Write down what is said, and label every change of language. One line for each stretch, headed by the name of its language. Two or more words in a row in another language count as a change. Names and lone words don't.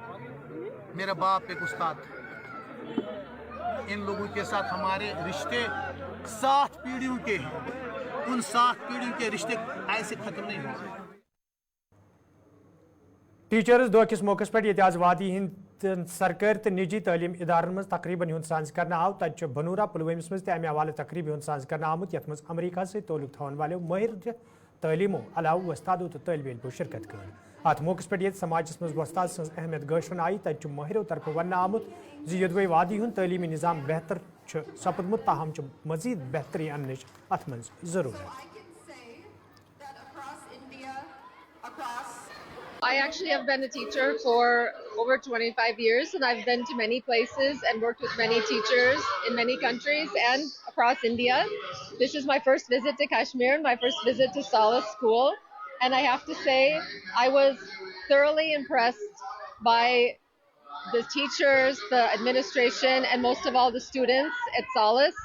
Hindi: मेरा बाप एक उस्ताद। इन लोगों के साथ हमारे रिश्ते 7 पीढ़ियों के उन 7 पीढ़ियों के रिश्ते ऐसे खत्म नहीं होंगे।
Kashmiri: टीचर्स दो किस मौके पर आज वादी हिंद सरकारी तो निजी तलीम इदारन मज तकरीबन हुंद सांस करना आव तत बनूरा पुलवमस मज अमे हवाले तकरीब हुंद सांस करना आमुत यथ मज अमरीका से तोलुक थवन वाले माहिर तलीमो अलाव वस्तादो तो तलब इल्मो शिरकत कर अत मौके पर ये समाजस मज वस्ताद सज अहमियत गशन आई तत माहिरों तरफ वन आमुत योदवे वादी हुंद तलीमी निज़ाम बेहतर सपदमुत ताहम मजीद बेहतरी अन अत मज जरूरत।
English: I actually have been a teacher for over 25 years, and I've been to many places and worked with many teachers in many countries and across India. This is my first visit to Kashmir, my first visit to Saleh School, and I have to say I was thoroughly impressed by the teachers, the administration, and most of all the students at Saleh.